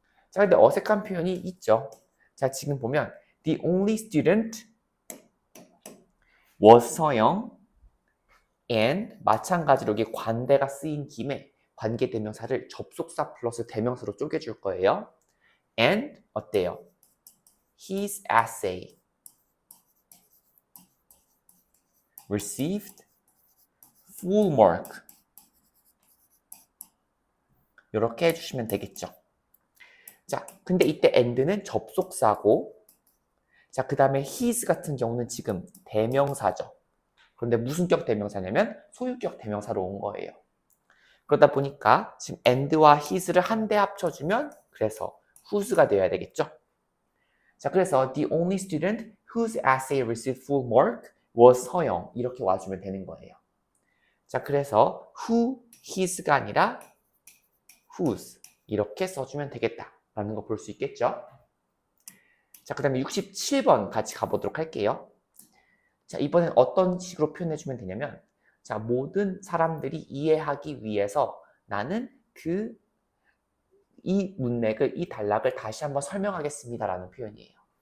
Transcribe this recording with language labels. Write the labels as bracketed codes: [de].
[ko] 자, 근데 어색한 표현이 있죠. 자, 지금 보면 [en] the only student was [ko] 서영 and 마찬가지로 여기 관대가 쓰인 김에 관계대명사를 접속사 플러스 대명사로 쪼개줄 거예요. and 어때요? [en] His essay received full mark. [ko] 이렇게 해주시면 되겠죠. 자, 근데 이때 and는 접속사고, 자, 그 다음에 his 같은 경우는 지금 대명사죠. 그런데 무슨 격 대명사냐면 소유격 대명사로 온 거예요. 그러다 보니까 지금 and와 his를 한데 합쳐주면 그래서 whose가 되어야 되겠죠. 자, 그래서 [en] the only student whose essay received full mark was 서영. [ko] 이렇게 와주면 되는 거예요. 자, 그래서 who, his가 아니라 whose 이렇게 써주면 되겠다라는 거 볼 수 있겠죠. 자, 그 다음에 67번 같이 가보도록 할게요. 자, 이번엔 어떤 식으로 표현해주면 되냐면 자, 모든 사람들이 이해하기 위해서 나는 이 문맥을, 이 단락을 다시 한번 설명하겠습니다 라는 표현이에요.